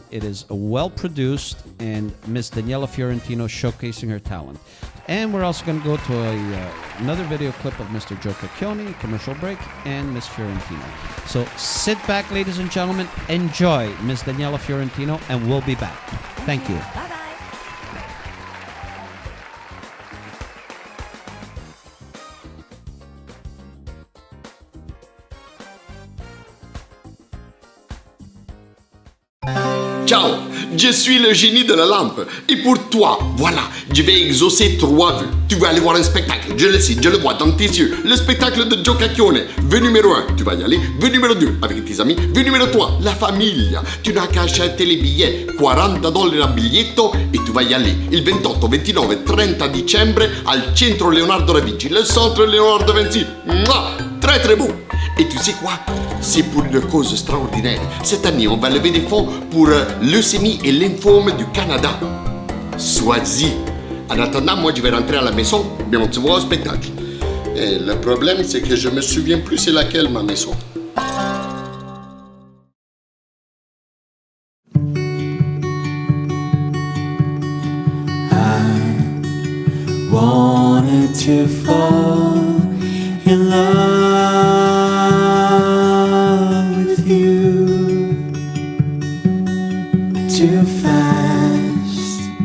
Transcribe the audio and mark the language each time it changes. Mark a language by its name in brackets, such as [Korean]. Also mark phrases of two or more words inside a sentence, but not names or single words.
[English] It is well-produced, and Miss Daniela Fiorentino showcasing her talent. And we're also going to go to another video clip of Mr. Joe Cacchione, commercial break, and Miss Fiorentino. So sit back, ladies and gentlemen. Enjoy Miss Daniela Fiorentino, and we'll be back. Thank you. Bye-bye. [French] Ciao, je suis le génie de la lampe. Et pour toi, voilà, je vais exaucer 3 vœux. Tu vas aller voir un spectacle, je le sais, je le vois dans tes yeux. Le spectacle de Joe Cacchione. Vœu numéro 1, tu vas y aller. Vœu numéro 2, avec tes amis. Vœu numéro 3, la famille. Tu n'as qu'à acheter les billets, $40 [Italian] a biglietto, [French] et tu vas y aller. [Italian] Il 28, 29 e 30 dicembre al centro Leonardo da Vinci. [French] Le centre Leonardo da Vinci. Très très beau. Et tu sais quoi? C'est pour une cause extraordinaire. Cette année, on va lever des fonds pour leucémie et lymphome du Canada. Sois-y. En attendant, moi, je vais rentrer à la maison, mais on se voit au spectacle. Et le problème, c'est que je me souviens plus c'est laquelle ma maison. [English] I wanted to fall in love with you too fast.